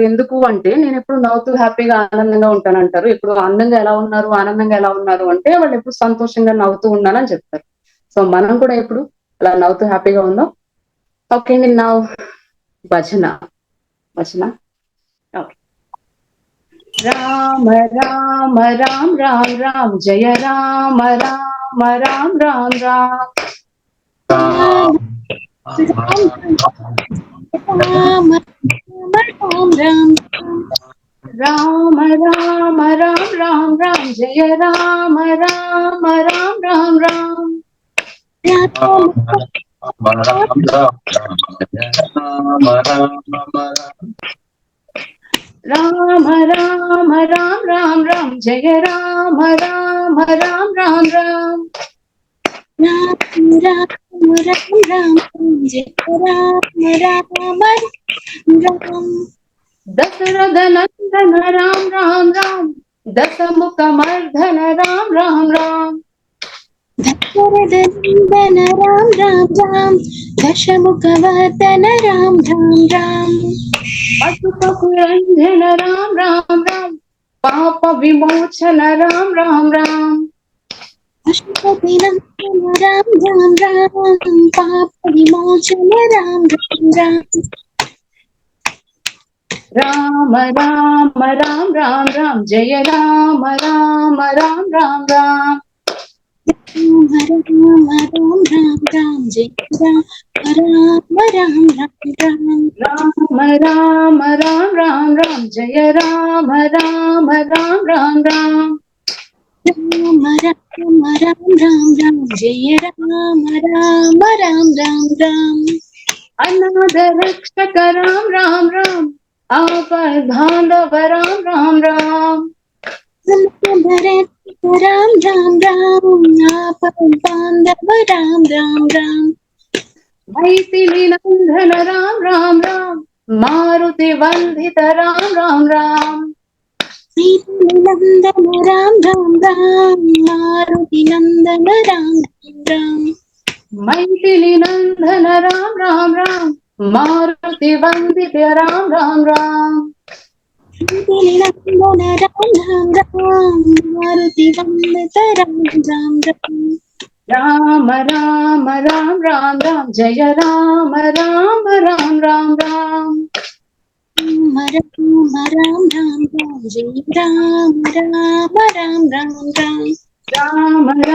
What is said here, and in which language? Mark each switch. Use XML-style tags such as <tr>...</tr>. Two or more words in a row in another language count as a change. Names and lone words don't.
<te>ఎందుకు అంటే నేను ఎప్పుడు నవ్వుతూ హ్యాపీగా ఆనందంగా ఉంటాను అంటారు. ఎప్పుడు ఆనందంగా ఎలా ఉన్నారు అంటే వాళ్ళు ఎప్పుడు సంతోషంగా నవ్వుతూ ఉన్నానని చెప్తారు. సో మనం కూడా ఎప్పుడు అలా నవ్వుతూ హ్యాపీగా ఉందాం. ఓకే అండి, నా భజన ఓకే.</te> <sa>రామ రామ రామ రామ రామ జయ రామ రామ రామ రామ రామ రామ రామ రామ రామ రామ జయ రామ రామ రామ రామ రామ రామ రామ రామ రామ రామ జయ రామ రామ రామ రామ రామ దశరథ నందన రామ రామ రామ దశముఖ మర్దన రామ రామ రామ దశరథ నందన రామ రామ రామ దశముఖ వర్ధన రామ రామ రామ పశుపకురంజన రామ రామ రామ పాప విమోచన రామ రామ రామ పశుపతి నందన రామ్ రామ్ రామ్ పాప విమోచన రామ్ రామ్ రామ్ రామ రామ రామ రామ రామ జయ రామ రామ రామ రామ రామ రామ రామ రామ్ రామ్ జయ రామ రామ రామ రామ రామ రామ రామ రామ రామ జయ రామ రామ రామ రామ రామ రామ రామ రామ రామ రామ జయ రామ రామ రామ రామ రామ అనాథ రక్షక రామ రామ రామ ఆపద బాంధవ రామ రామ రామ రామ రామ రామ ఆపద బాంధవ రామ రామ రామ మైథిలి నందన రామ రామ రామ మారుతి వందిత రామ రామ రామ నందన రామ రామ రామ మారుతి నందన రామ రామ మైథిలి నందన రామ రామ రామ మారుతి వందిత రామ రామ రామ నందన రామ రామ రామ మారుతి వందిత రామ రామ రామ రామ రామ రామ రామ జయ రామ రామ రామ రామ రామ రామ రామ రామ రామ జయ రామ రామ రామ రామ రామ</sa>